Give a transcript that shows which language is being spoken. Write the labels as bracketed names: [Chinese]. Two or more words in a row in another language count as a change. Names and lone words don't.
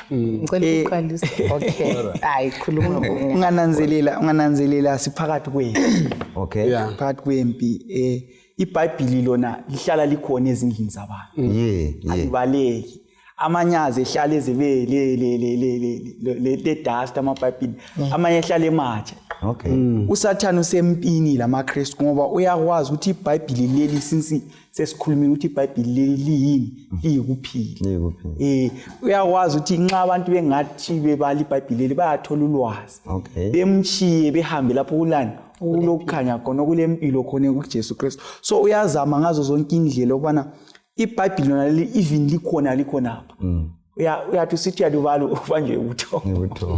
[North Ndebele] ngicela uqalisa okay hayi khuluma ungananzelela siphakathi kwempi phakathi kwempi iBhayibheli lona lihlala likhona ezindlini zabantu alibaleki amanyazi ehlala ezebe le dust amaBhayibheli amanye ehlala ematshe uSathane usempini lamaKristu ngoba uyakwazi ukuthi iBhayibheli leli since sesikhulumile ukuthi iBhayibheli leli liyini liyikuphila uyakwazi ukuthi nxa abantu bengathi bebala iBhayibheli leli bayathola ulwazi bemchiye behambe lapho kulani ukulokukhanya khona kulempilo khona kuJesu Kristu so uyazama ngazo zonke indlela ukubana iBhayibheli lona leli even likhona apha uyathi usithi yalubala ubanje ubuthongo